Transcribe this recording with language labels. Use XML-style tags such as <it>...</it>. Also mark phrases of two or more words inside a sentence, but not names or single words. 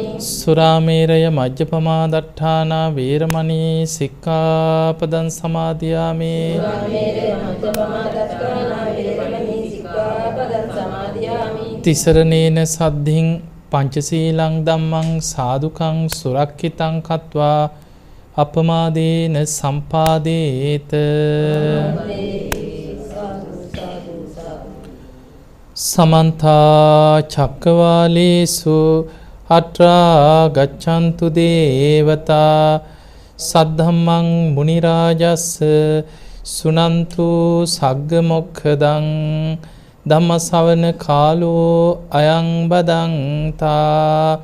<pi>සුරාමේරය මජ්ජපමා දට්ඨානා වේරමණී සික්ඛාපදං සමාදියාමි. සුරාමේරය මජ්ජපමා දට්ඨානා වේරමණී සික්ඛාපදං සමාදියාමි. තිසරණේන සද්ධින් පංචශීලං ධම්මං සාදුකං සුරක්ඛිතං කତ୍වා අපමාදේන සම්පාදේත. සමන්ත චක්කවාලේසු අත්‍රා ගච්ඡන්තු දේවතා සද්ධම්මං මුනි රාජස්ස සුනන්තු සග්ග මොක්ඛදං ධම්මසවන කාලෝ අයං බදන්තා.</pi>